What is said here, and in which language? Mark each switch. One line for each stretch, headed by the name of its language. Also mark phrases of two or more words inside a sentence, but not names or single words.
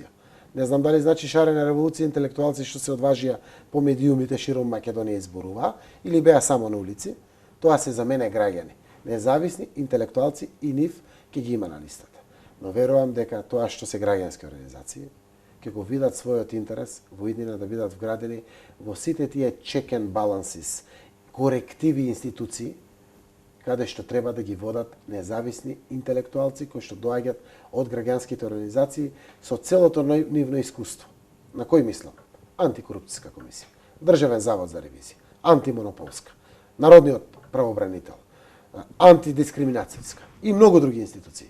Macedonian: Не знам дали значи шарена револуција интелектуалци што се одважија по медиумите широм Македонија изборуваа или беа само на улици. Тоа се за мене граѓани, независни интелектуалци и нив ќе ги има на листата. Но верувам дека тоа што се граѓански организации ќе го видат својот интерес во иднина да бидат вградени во сите тие
English: check and balances,
Macedonian: корективи институции каде што треба да ги водат независни интелектуалци кои што доаѓаат од граѓанските организации со целото нивно искуство. На кој мислам? Антикорупцијска комисија, Државен завод за ревизија, антимонополска, Народниот правобранител, антидискриминацијска и многу други институции.